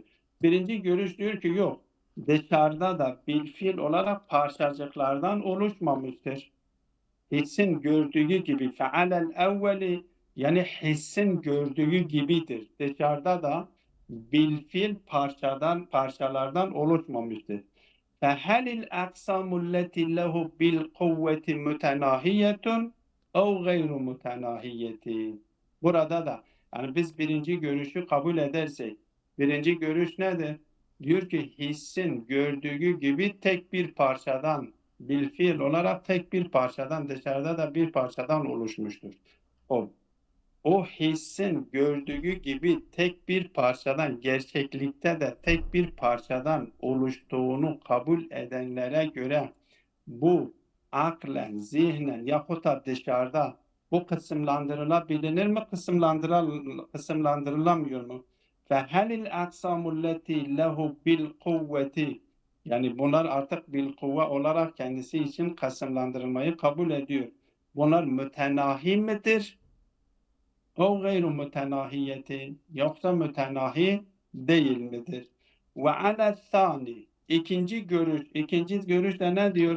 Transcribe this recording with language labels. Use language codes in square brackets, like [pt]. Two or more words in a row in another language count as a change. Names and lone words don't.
[tr] Birinci görüş diyor ki yok, dışarıda da bilfiil olarak parçacıklardan oluşmamıştır. Hissin gördüğü gibi [ar] فعلى الأول [tr] yani hissin gördüğü gibidir. Dışarıda da bilfiil parçalardan oluşmamıştır. [ar] فهل الأقسام التي له بالقوة متناهية أو غير متناهية? [tr] Burada da yani biz birinci görüşü kabul edersek birinci görüş nedir? Diyor ki hissin gördüğü gibi tek bir parçadan bil fiil olarak tek bir parçadan, dışarıda da bir parçadan oluşmuştur. O hissin gördüğü gibi tek bir parçadan, gerçeklikte de tek bir parçadan oluştuğunu kabul edenlere göre bu aklen, zihnen yahut da dışarıda bu kısımlandırılabilir mi, kısımlandırılamıyor mu? [ar] فَهَلِ الْاَقْسَامُ الَّتِي لَهُ بِالْقُوَّةِ [tr] Yani bunlar artık bil kuvve olarak kendisi için kısımlandırılmayı kabul ediyor. Bunlar mütenahi midir? O gayru mütenahiyetin yoksa mütenahi değil midir? Ve [ar] على الثاني [tr] ikinci görüş de ne diyor?